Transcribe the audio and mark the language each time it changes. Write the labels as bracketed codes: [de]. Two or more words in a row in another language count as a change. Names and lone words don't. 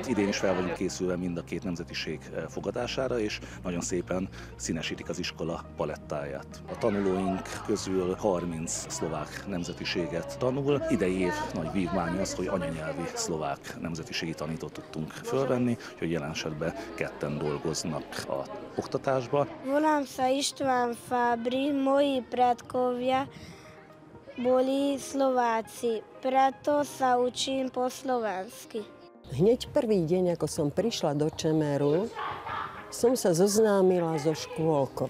[hu] Idén is fel vagyunk készülve mind a két nemzetiség fogadására, és nagyon szépen színesítik az iskola palettáját. A tanulóink közül 30 szlovák nemzetiséget tanul. Idei év nagy vívmány az, hogy anyanyelvi szlovák nemzetiségi tanítót tudtunk fölvenni, hogy jelen esetben ketten dolgoznak a oktatásba. [sk] Volám sa István Fábri, moji predkovia boli Slováci, preto sa učím po slovensky. Hneď prvý deň, ako som prišla do Čemeru, som sa zoznámila so škôlkou.